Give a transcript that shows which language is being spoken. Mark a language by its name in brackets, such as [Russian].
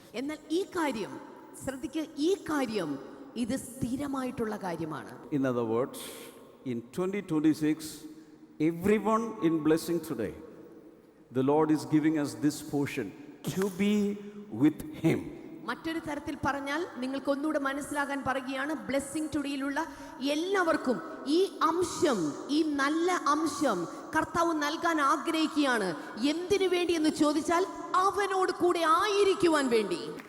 [Malayalam] എന്നാൽ ഈ കാര്യം ശ്രദ്ധിക്കുക, ഈ കാര്യം ഇത് സ്ഥിരമായിട്ടുള്ള കാര്യമാണ്. [English] In other words, in 2026, everyone in blessing today, the Lord is giving us this portion to be with Him. [Malayalam] മറ്റൊരു തരത്തിൽ പറഞ്ഞാൽ നിങ്ങൾക്ക് ഒന്നുകൂടെ മനസ്സിലാകാൻ പറയുകയാണ്, ബ്ലെസ്സിംഗ് ടുഡേയിലുള്ള എല്ലാവർക്കും ഈ അംശം, ഈ നല്ല അംശം കർത്താവ് നൽകാൻ ആഗ്രഹിക്കുകയാണ്. എന്തിനു വേണ്ടി എന്ന് ചോദിച്ചാൽ അവനോട് കൂടെ ആയിരിക്കുവാൻ വേണ്ടി.